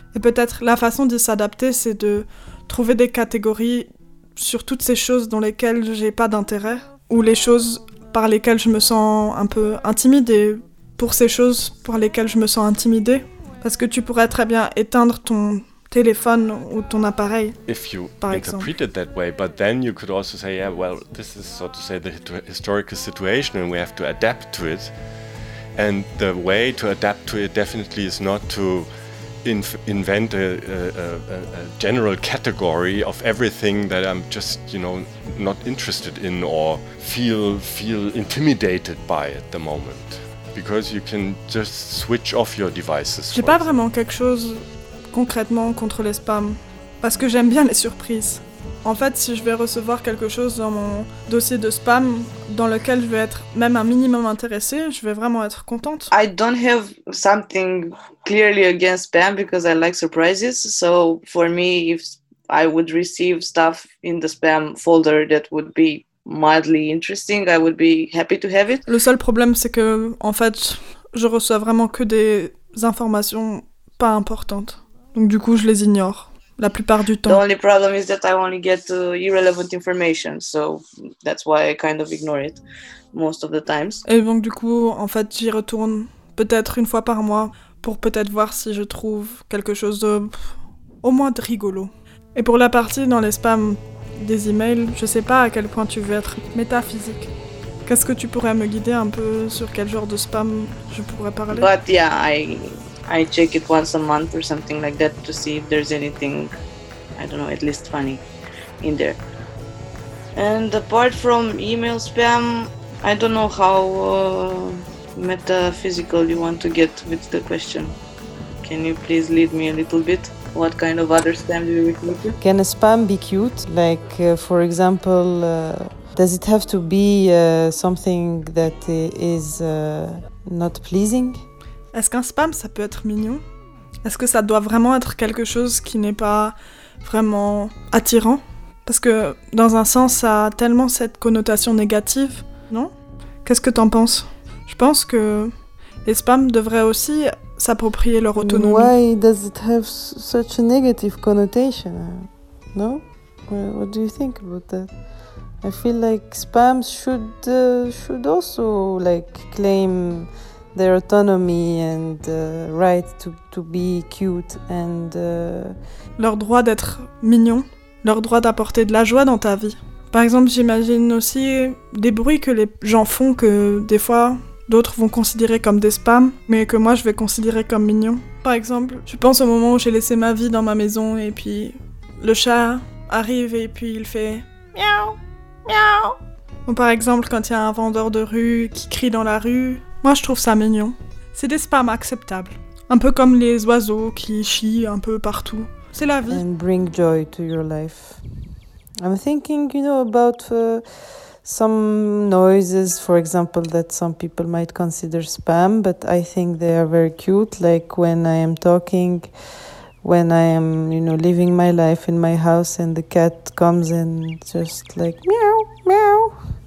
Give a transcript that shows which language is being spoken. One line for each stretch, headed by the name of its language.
French: Et peut-être la façon de s'adapter, c'est de trouver des catégories sur toutes ces choses dans lesquelles j'ai pas d'intérêt, ou les choses par lesquelles je me sens un peu intimidée, pour ces choses par lesquelles je me sens intimidée. Parce que tu pourrais très bien éteindre ton téléphone ou ton appareil,
English: if you interpret it that way, but then you could also say, yeah, well, this is, so to say, the historical situation and we have to adapt to it. And the way to adapt to it definitely is not to invent a general category of everything that I'm just, you know, not interested in or feel intimidated by at the moment, because you can just switch off your devices.
French: J'ai pas vraiment quelque chose concrètement contre les spams, parce que j'aime bien les surprises. En fait, si je vais recevoir quelque chose dans mon dossier de spam dans lequel je vais être même un minimum intéressé, je vais vraiment être contente.
English: I don't have something clearly against spam because I like surprises. So for me, if I would receive stuff in the spam folder that would be mildly interesting, I would be happy to have it.
French: Le seul problème, c'est que en fait, je reçois vraiment que des informations pas importantes. Donc du coup, je les ignore. La plupart du temps.
English: The only problem is that I only get irrelevant information, so that's why I kind of ignore it most of the times.
French: Et donc du coup, en fait, j'y retourne peut-être une fois par mois pour peut-être voir si je trouve quelque chose de, au moins, de rigolo. Et pour la partie dans les spams des emails, je sais pas à quel point tu veux être métaphysique. Qu'est-ce que tu pourrais me guider un peu sur quel genre de spam je pourrais parler?
English: But yeah, I check it once a month or something like that to see if there's anything, I don't know, at least funny in there. And apart from email spam, I don't know how metaphysical you want to get with the question. Can you please lead me a little bit? What kind of other spam do you refer to? Can a spam be cute? Like, for example, does it have to be something that is not pleasing?
French: Est-ce qu'un spam, ça peut être mignon? Est-ce que ça doit vraiment être quelque chose qui n'est pas vraiment attirant? Parce que, dans un sens, ça a tellement cette connotation négative, non? Qu'est-ce que t'en penses? Je pense que les spams devraient aussi s'approprier leur autonomie.
English: Why does it have such a negative connotation? No? What do you think about that? I feel like spams should also like claim their autonomy and right to be cute and
French: leur droit d'être mignon, leur droit d'apporter de la joie dans ta vie. Par exemple, j'imagine aussi des bruits que les gens font que des fois d'autres vont considérer comme des spams, mais que moi je vais considérer comme mignon. Par exemple, je pense au moment où j'ai laissé ma vie dans ma maison et puis le chat arrive et puis il fait miaou miaou. Ou par exemple quand il y a un vendeur de rue qui crie dans la rue. Moi, je trouve ça mignon. C'est des spams acceptables. Un peu comme les oiseaux qui chient un peu partout. C'est la vie.
English: And bring joy to your life. I'm thinking, you know, about some noises, for example, that some people might consider spam, but I think they are very cute, like when I am talking, when I am, you know, living my life in my house and the cat comes and just like meow, meow.